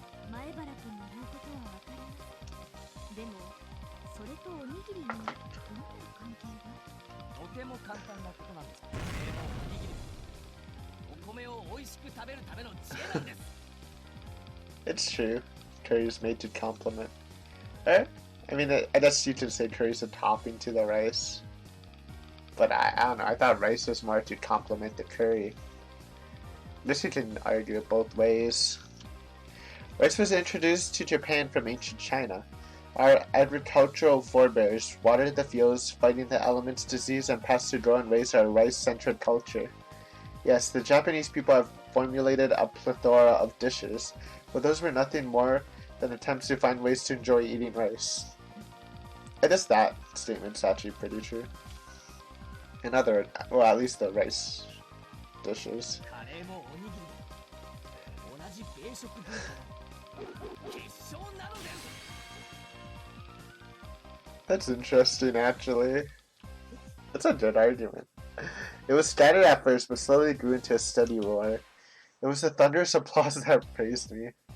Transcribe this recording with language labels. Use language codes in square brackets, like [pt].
[ja] 前原君の言うことはわかります。でもそれとおにぎりにどんな関係が？とても簡単なことなんです。カレーのおにぎりお米を美味しく食べるための知恵なんです。 [en] It's true. Curry is made to complement. I mean, I guess you could say curry is a topping to the rice. But I don't know. I thought rice was more to complement the curry. I guess you can argue it both ways. Rice was introduced to Japan from ancient China. Our agricultural forebears watered the fields, fighting the elements, disease, and passed to grow and raise our rice-centered culture. Yes, the Japanese people have formulated a plethora of dishes, but those were nothing more than attempts to find ways to enjoy eating rice. I guess that statement's actually pretty true. Well, at least the rice dishes. [ja] カレーもおにぎりも同じ米食文化の結晶なのです。 [en] That's interesting, actually. That's a good argument. It was scattered at first, but slowly grew into a steady roar. It was the thunderous applause that praised me.